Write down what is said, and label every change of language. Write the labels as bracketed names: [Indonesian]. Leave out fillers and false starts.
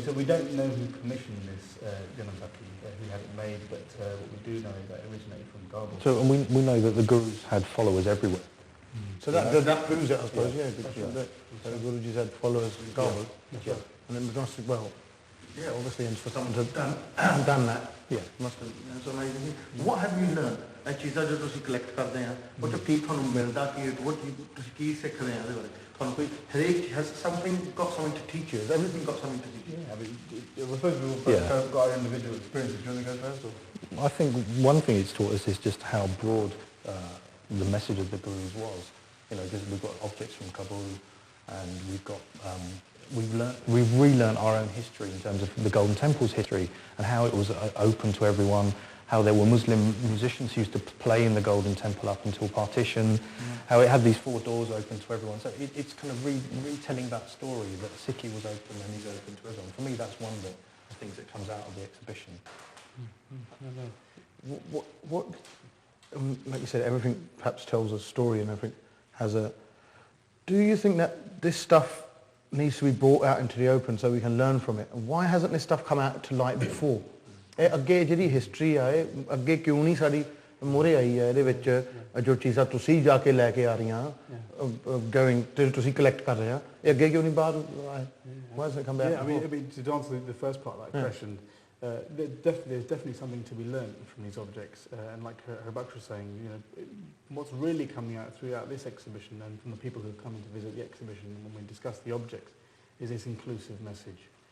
[English] So we don't know who commissioned this Janamsakhi, who had it made, but what we do know is that it originated from Kabul. So and we know that the gurus had followers everywhere. So that proves it, I suppose, yeah. So the Guruji's had followers in Kabul. Yeah. And then must have, well, yeah, obviously, and for someone to have done that, yeah, must have. That's amazing. What have you learned? [Punjabi] ਇਹ ਚੀਜ਼ਾਂ ਜੋ ਤੁਸੀਂ collect ਕਰਦੇ ਆ ਉਹ ਤੋਂ ਕੀ ਤੁਹਾਨੂੰ ਮਿਲਦਾ ਕੀ ਤੁਸੀਂ ਕੀ ਸਿੱਖਦੇ ਆ ਇਹਦੇ ਬਾਰੇ ਤੁਹਾਨੂੰ ਕੋਈ ਹਰੇਕ [English] has something got something to teach you. Has everything got something to teach you? Yeah, I mean, we're supposed to have got our individual experiences. Do you want to go first? Or? I think one thing it's taught us is just how broad the message of the gurus was. You know, because we've got objects from Kabul, and we've got we've relearned our own history in terms of the Golden Temple's history and how it was open to everyone. How there were Muslim musicians who used to play in the Golden Temple up until partition. How it had these 4 doors open to everyone. So it's kind of retelling that story that Sikhi was open and is open to everyone. For me, that's one of the things that comes out of the exhibition. What like you said, everything perhaps tells a story and everything has a... Do you think that this stuff needs to be brought out into the open so we can learn from it? And why hasn't this stuff come out to light before? [Punjabi] ਇਹ ਅੱਗੇ ਜਿਹੜੀ history ਆ ਇਹ ਅੱਗੇ ਕਿਉਂ ਨਹੀਂ ਸਾਡੀ ਮੂਹਰੇ ਆਈ ਹੈ ਇਹਦੇ ਵਿੱਚ ਜੋ ਚੀਜ਼ਾਂ ਤੁਸੀਂ ਜਾ ਕੇ ਲੈ ਕੇ ਆ ਰਹੀਆਂ ਗੋਇੰਗ ਤੁਸੀਂ ਕਲੈਕਟ ਕਰ ਰਹੇ ਆ ਇਹ ਅੱਗੇ ਕਿਉਂ ਨਹੀਂ ਬਾਹਰ ਆਏ? [English] Why hasn't it come out? Yeah, I mean, to answer the first part of that question, there's definitely something to be learned from these objects. And like Harbakhsh was saying, you know, what's really coming out throughout this exhibition and from the people who have come in to visit the exhibition when we discuss the objects is this inclusive message.